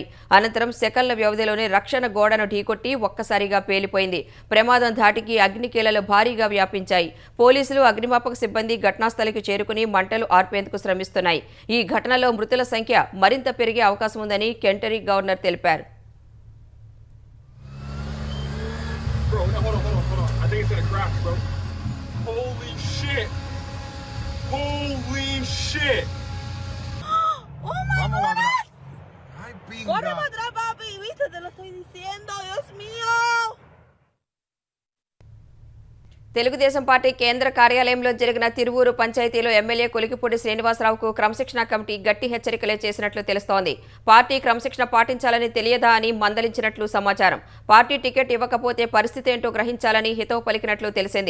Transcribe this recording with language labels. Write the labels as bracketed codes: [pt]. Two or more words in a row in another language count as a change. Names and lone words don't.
[te] అనంతరం సెకన్ల వ్యవధిలోనే రక్షణ గోడను ఢీకొట్టి ఒక్కసారిగా పేలిపోయింది. ప్రమాదం ధాటికి అగ్నికీలలు భారీగా వ్యాపించాయి. పోలీసులు, అగ్నిమాపక సిబ్బంది ఘటనాస్థలికి చేరుకుని మంటలు ఆర్పేందుకు శ్రమిస్తున్నాయి. ఈ ఘటనలో మృతుల సంఖ్య మరింత పెరిగే అవకాశం ఉందని కెంటరీ గవర్నర్ తెలిపారు. [en] Holy shit! ¡Oh my God! [es] Ay, pinga. ¡Corre para atrás, papi! ¿Viste? Te lo estoy diciendo, Dios mío. [te] తెలుగుదేశం పార్టీ కేంద్ర కార్యాలయంలో జరిగిన తిరువూరు పంచాయతీలో ఎమ్మెల్యే కొలికిపూడి శ్రీనివాసరావుకు క్రమశిక్షణ కమిటీ గట్టి హెచ్చరికలే చేసినట్లు తెలుస్తోంది. పార్టీ క్రమశిక్షణ పాటించాలని తెలియదా అని మందలించినట్లు సమాచారం. పార్టీ టికెట్ ఇవ్వకపోతే పరిస్థితి ఏంటో గ్రహించాలని హితవు పలికినట్లు తెలిసింది.